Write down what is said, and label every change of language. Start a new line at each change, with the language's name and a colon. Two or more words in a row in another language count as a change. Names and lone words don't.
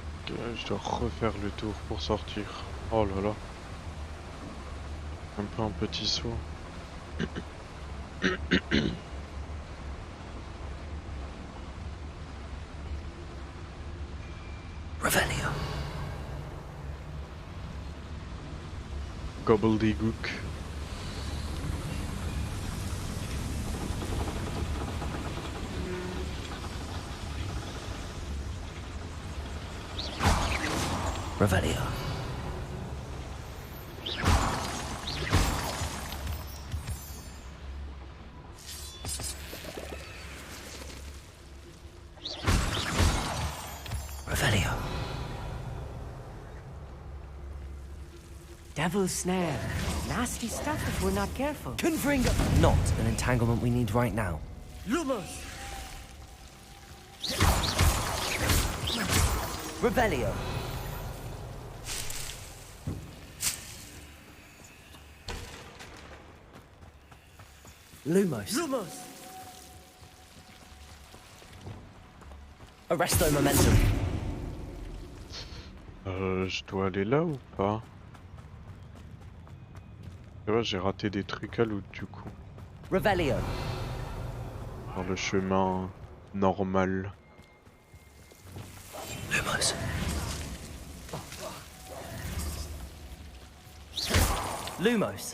French: Je dois refaire le tour pour sortir. Oh là là. Un peu un petit saut. Revelio. Gobbledygook. Revelio. Revelio.
English: Devil's snare. Nasty stuff if we're not careful. Confringo. Not an entanglement we need right now. Lumos. Revelio. Lumos. Lumos. Arresto momentum.
French: Je dois aller là ou pas? Tu vois, j'ai raté des trucs à l'autre du coup. Revelio. Par le chemin normal. Lumos. Lumos.